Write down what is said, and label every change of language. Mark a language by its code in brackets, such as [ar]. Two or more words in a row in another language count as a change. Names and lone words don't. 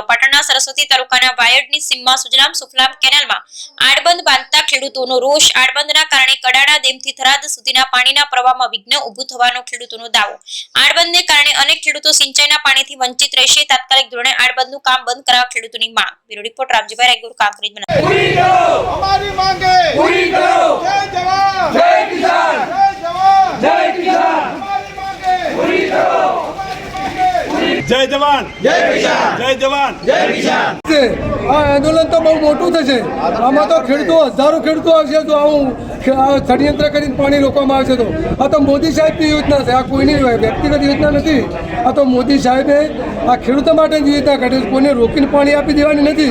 [gu] પાટણના સરસ્વતી તાલુકાના વાયડની સીમમાં સુજલામ સુફલામ કેનાલમાં આડબંધ બાંધતા ખેડૂતોનો રોષ। આડબંધના કારણે કડાણા ડેમથી થરાદ સુધીના પાણીના પ્રવાહમાં વિઘ્ન ઊભું થવાનો ખેડૂતોનો દાવો। આડબંધને કારણે અનેક ખેડૂતો સિંચાઈના પાણીથી વંચિત રહેશે। તાત્કાલિક ધોરણે આડબંધનું કામ બંધ કરાવવા ખેડૂતોની માંગ। બ્યુરો રિપોર્ટ રામજીભાઈ રાયગુર કાંકરેજ [hi] हमारी मांगे पूरी करो। जय जवान जय किसान जय जवान जय किसान हमारी मांगे पूरी करो। जय जवान जय किसान जय जवान जय किसान। [gu] આ આંદોલન તો બહુ મોટું થશે। આમાં તો ખેડૂતો હજારો ખેડૂતો આવશે તો આવું ષડયંત્ર કરીને પાણી રોકવામાં આવશે। તો આ તો મોદી સાહેબની યોજના છે, આ કોઈની વ્યક્તિગત યોજના નથી। આ તો મોદી સાહેબે આ ખેડૂતો માટે યોજના કાઢી, કોઈને રોકીને પાણી આપી દેવાની નથી।